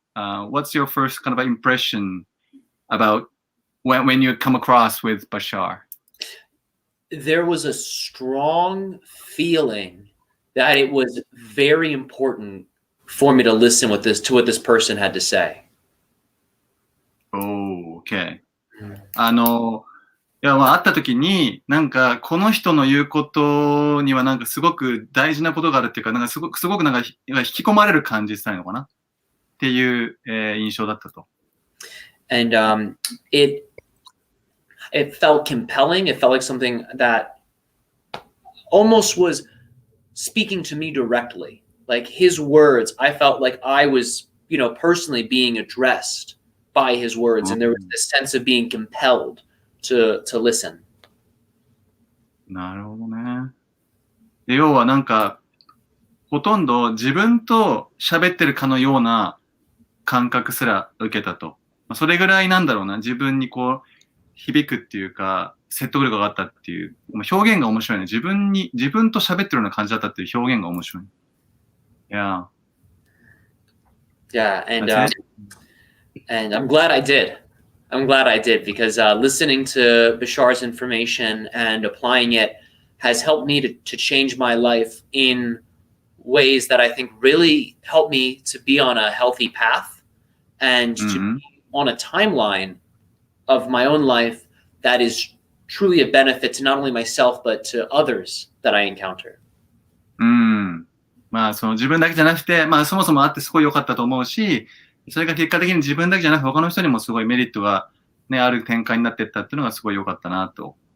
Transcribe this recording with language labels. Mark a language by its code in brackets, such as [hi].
[en] What's your first kind of impression about when you come across with Bashar? There was a strong feeling that it was very important for me to listen to what this person had to say. Oh, okay. [ja] いや、まあ、会った時に、なんか、この人の言うことには、なんか、すごく大事なことがあるっていうか、なんか、すごくなんか、引き込まれる感じしたいのかなっていう、印象だったと。 [en] And it felt compelling. It felt like something that almost was speaking to me directly. Like his words, I felt like I was, personally being addressed by his words. And there was this sense of being compelled to listen. [ja] なるほどね。で要はなんか、ほとんど自分と喋ってるかのような感覚すら受けたと。それぐらいなんだろうな。自分にこう、響くっていうか、説得力があったっていう、表現が面白いね。自分と喋ってるような感じだったっていう表現が面白い。 [en] Yeah. Yeah, and I'm glad I did. I'm glad I did because listening to Bashar's information and applying it has helped me to change my life in ways that I think really help me to be on a healthy path and to be on a timeline of my own life that is truly a benefit to not only myself but to others that I encounter. [ja] まあその自分だけじゃなくて、まあそもそもあってすごい良かったと思うし、それが結果的に自分だけじゃなく他の人にもすごいメリットがね、ある展開になっていったっていうのがすごい良かったなと。